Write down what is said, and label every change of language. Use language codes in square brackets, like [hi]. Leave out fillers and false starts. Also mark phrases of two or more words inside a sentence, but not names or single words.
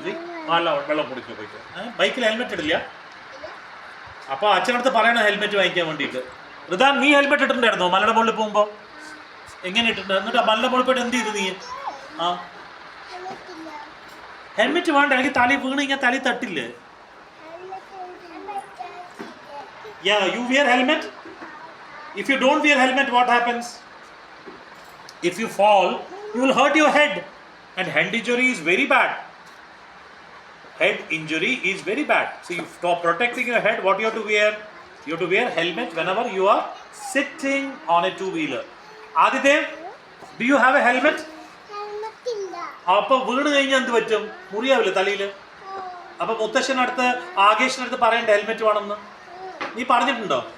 [ml] വെള്ളം കുടിക്കുക പോയിട്ട്. ബൈക്കിൽ ഹെൽമെറ്റ് ഇടില്ല. അപ്പൊ അച്ഛനടുത്ത് പറയണം ഹെൽമെറ്റ് വാങ്ങിക്കാൻ വേണ്ടിയിട്ട്. റിദാൻ നീ ഹെൽമെറ്റ് ഇട്ടിട്ടുണ്ടായിരുന്നോ മലയുടെ മുകളിൽ പോകുമ്പോ? എങ്ങനെ ഇട്ടിട്ടുണ്ട്? എന്നിട്ട് മലയുടെ മുകളിൽ പോയിട്ട് എന്ത് ചെയ്തു നീ? ഹെൽമെറ്റ് വേണ്ട. എനിക്ക് തലി വീണ് കഴിഞ്ഞാൽ തലി തട്ടില്ലേ? [en] Yeah, you wear helmet. If you don't wear helmet, what happens? If you fall, you will hurt your head, and head injury is very bad. Head injury is very bad. So, you for protecting your head, what you have to wear? You have to wear helmet whenever you are sitting on a two-wheeler. Aditya, do you have a helmet? [ml] ഹെൽമെറ്റ് ഇല്ല. അപ്പോ വീണു കഴിഞ്ഞാ എന്ത് പറ്റും? മുറിയില്ലേ തലയില്. അപ്പോ മുത്തശ്ശനടുത്ത് ആകേഷിനടുത്ത് പറയണ്ട ഹെൽമെറ്റ് വേണമെന്ന്. നീ പറഞ്ഞിട്ടുണ്ടോ?